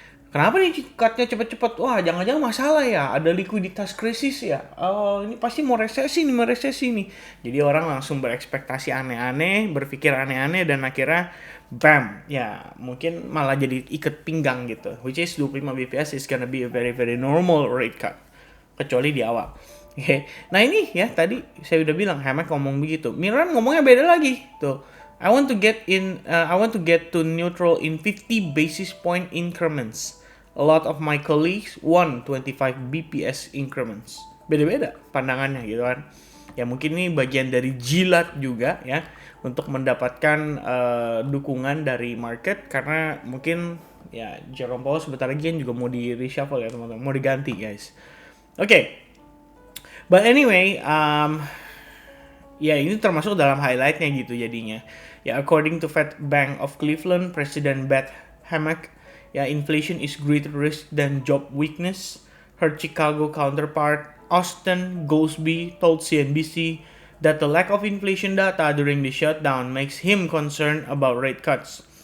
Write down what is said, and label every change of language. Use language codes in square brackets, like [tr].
[id] Kenapa nih cutnya cepet-cepet? Wah, jangan-jangan masalah ya, ada likuiditas krisis ya. Oh, ini pasti mau resesi nih. Jadi orang langsung berekspektasi aneh-aneh, berpikir aneh-aneh, dan akhirnya bam, ya mungkin malah jadi ikat pinggang gitu. [en] Which is 25 BPS is gonna be a very very normal rate cut. [id] Kecuali di awal. Oke. Nah ini ya tadi saya udah bilang Hamek ngomong begitu. Miran ngomongnya beda lagi. Tuh. [en] I want to get to neutral in 50 basis point increments. A lot of my colleagues want 25 BPS increments. [id] Beda-beda pandangannya gitu kan. Ya mungkin ini bagian dari jilat juga ya untuk mendapatkan dukungan dari market karena mungkin ya Jerome Powell sebentar lagi kan juga mau di reshuffle ya teman-teman, mau diganti guys. Oke. [en] But anyway, [id] ya ini termasuk dalam highlightnya gitu jadinya. [en] Ya according to Fed Bank of Cleveland, President Beth Hammack, ya inflation is greater risk than job weakness. Her Chicago counterpart Austin Goolsbee told CNBC that the lack of inflation data during the shutdown makes him concerned about rate cuts.